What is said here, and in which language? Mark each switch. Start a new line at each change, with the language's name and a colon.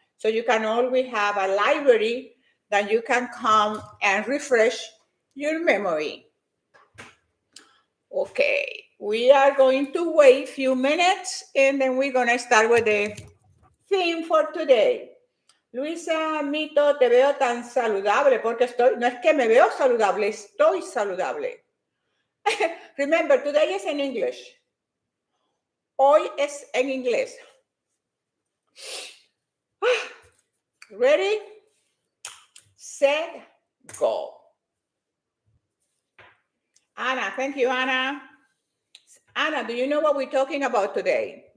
English: So you can always have a library that you can come and refresh your memory. Okay, we are going to wait a few minutes and then we're going to start with the theme for today.
Spanish: Luisa, Mito, te veo tan saludable porque no es que me veo saludable, estoy saludable.
English: Remember, today is in English.
Spanish: Hoy es en inglés.
English: Ready, set, go. Anna, thank you, Anna. Anna, do you know what we're talking about today?